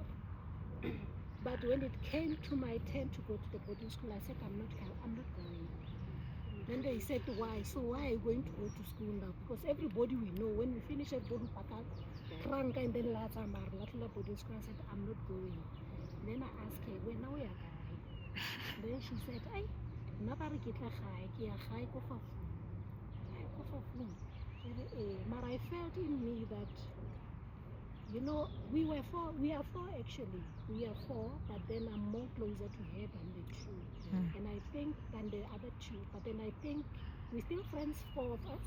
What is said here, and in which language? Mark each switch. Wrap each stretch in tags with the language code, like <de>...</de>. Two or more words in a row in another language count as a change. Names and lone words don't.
<en>But when it came to my turn to go to the boarding school, I said I'm not going. Then they said, why? So why are you going to go to school now? Because everybody we know, when we finish at boarding tranga and then boarding school, I said I'm not going. Then I asked her, when now we are going? Then she said, "Ay, nabari kitla khai, ki khai ko fa But I felt in me that, you know, we are four actually. We are four, but then I'm more closer to her than the two. And I think than the other two. But then I think we're still friends, four of us.</en>